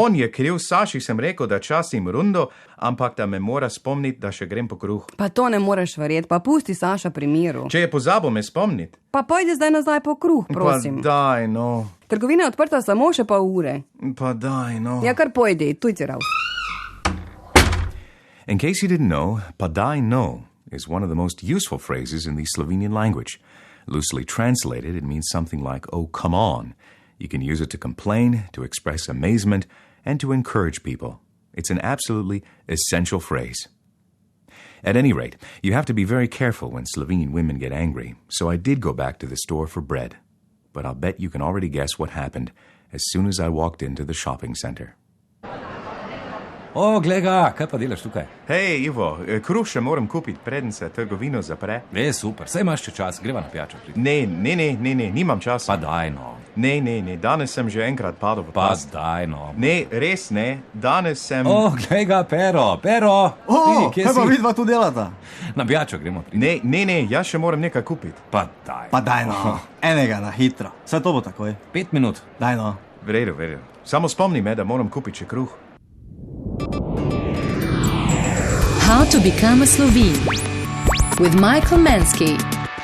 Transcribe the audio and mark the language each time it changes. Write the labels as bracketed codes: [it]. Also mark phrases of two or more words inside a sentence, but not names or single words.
[sl] On je kriv, Saši sem rekel, da časim rundo, ampak da me mora spomniti, da še grem po kruh. Pa to ne moreš verjeti, pa pusti Saša pri miru. Če je pozabil me spomniti. Pa pojdi zdaj nazaj po kruh, prosim. Pa daj no. Trgovina je odprta samo še pol ure. Pa daj no. Ja, kar pojdi, tujci rav. [en] In case you didn't know, [sl] pa daj no [en] is one of the most useful phrases in the Slovenian language. Loosely translated, it means something like, oh, come on. You can use it to complain, to express amazement, and to encourage people. It's an absolutely essential phrase. At any rate, you have to be very careful when Slovenian women get angry, so I did go back to the store for bread. But I'll bet you can already guess what happened as soon as I walked into the shopping center. [sl] O, glej ga, kaj pa delaš tukaj? Hej, Ivo, kruh še moram kupiti, preden se trgovino zapre. Super, saj imaš še čas, greva na pijačo. Ne, nimam časa. Pa daj no. Ne, danes sem že enkrat padel v Pa past. zdaj no. Ne, res ne, danes sem... O, glej ga, Pero. Ti, kaj pa vidva tu delata? Na pijačo gremo. Ne, jaz še moram nekaj kupiti. Pa daj. Pa daj no, enega na hitro. Saj to bo takoj. 5 minut. Daj no. V redu. Samo spomni me, da moram kupiti še kruh. [en] How to become a Slovene with Michael Mansky.